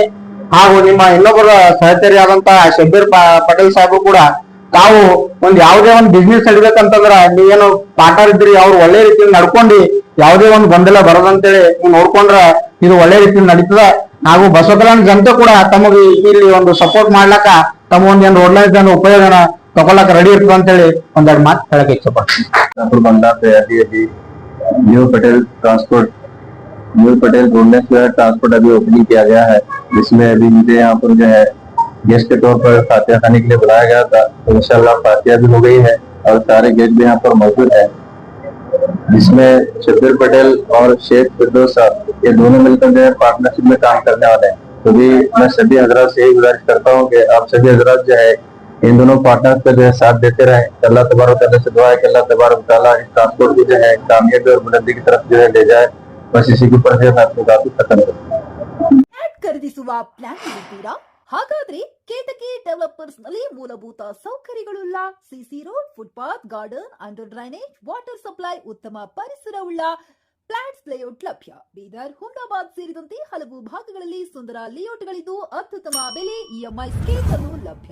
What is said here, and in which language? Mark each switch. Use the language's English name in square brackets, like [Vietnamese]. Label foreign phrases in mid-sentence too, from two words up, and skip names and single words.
[Kannada] ಹಾಗೂ ನಿಮ್ಮ ಇನ್ನೊಬ್ಬರ ಸಹಚರಿ ಆದಂತಹ ಶಬ್ಬೀರ್ ಪಟೇಲ್ ಸಾಹೇಬರು ಕೂಡ ತಾವು ಒಂದ್ ಯಾವುದೇ ಒಂದು ಬಿಸ್ನೆಸ್ ನಡಿಬೇಕಂತಂದ್ರ ನೀವೇನು ಪಾರ್ಟ್ನರ್ ಇದ್ರಿ ಅವ್ರು ಒಳ್ಳೆ ರೀತಿಯಲ್ಲಿ ನಡ್ಕೊಂಡು ಯಾವುದೇ ಒಂದು ಗೊಂದಲ ಬರೋದಂತೇಳಿ ನೀವು ನೋಡ್ಕೊಂಡ್ರ ಇದು ಒಳ್ಳೆ ರೀತಿಯಲ್ಲಿ ನಡೀತದ. ಹಾಗೂ ಬಸವ ಕಲ್ಯಾಣ ಜನತೆ ಕೂಡ ತಮಗೆ ಇಲ್ಲಿ ಒಂದು ಸಪೋರ್ಟ್ ಮಾಡ್ಲಕ್ಕ ತಮ್ಮ ಒಂದು [English] road lines [Kannada] ಉಪಯೋಗನ ತಗೊಳಕ್ ರೆಡಿ ಇರ್ತದೆ ಅಂತೇಳಿ ಒಂದೆರಡು ಮಾತು ಹೇಳಕ್ ಇಷ್ಟಪಡ್ತೀನಿ. [Hindi] न्यू पटेल रोड लैंस ट्रांसपोर्ट अभी ओपनिंग किया गया है, जिसमें अभी मुझे यहाँ पर जो है गेस्ट के तौर पर फातिया खाने के लिए बुलाया गया था. तो इंशाल्लाह फातिया भी हो गई है और सारे गेस्ट भी यहाँ पर मौजूद है, जिसमें शब्बीर पटेल और शेख फिरदौस साहब ये दोनों मिलकर जो है पार्टनरशिप में काम करने वाले हैं. तो भी मैं सभी हजरात से यही गुजारिश करता हूँ कि आप सभी हजरात जो है इन दोनों पार्टनर्स का जो है साथ देते रहे. [Arabic] الله تبارك تعالى [Hindi] से दुआ है कि [Arabic] الله تبارك تعالى [Hindi] इस ट्रांसपोर्ट को जो है कामयाबी और बुलंदी की तरफ जो है ले जाए. बस इसी के ऊपर जो है आपको काफी खत्म [Kannada] ಖರೀದಿಸುವ ಪ್ಲಾನ್ ಇದ್ದೀರಾ? ಹಾಗಾದ್ರೆ ಕೇತಕಿ ಡೆವಲಪರ್ಸ್ ನಲ್ಲಿ ಮೂಲಭೂತ ಸೌಕರ್ಯಗಳುಳ್ಳ [English] CC road, [Kannada] ಫುಟ್ಪಾತ್, ಗಾರ್ಡನ್, [English] under drainage, water supply, [Kannada] ಉತ್ತಮ ಪರಿಸರವುಳ್ಳ [English] flats layout [Kannada] ಲಭ್ಯ. ಬೀದರ್, ಹುಮ್ನಾಬಾದ್ ಸೇರಿದಂತೆ ಹಲವು ಭಾಗಗಳಲ್ಲಿ ಸುಂದರ ಲೇಔಟ್ಗಳಿದ್ದು ಅತ್ಯುತ್ತಮ ಬೆಲೆ, [English] EMI schemes [Kannada] ಅನ್ನು ಲಭ್ಯ.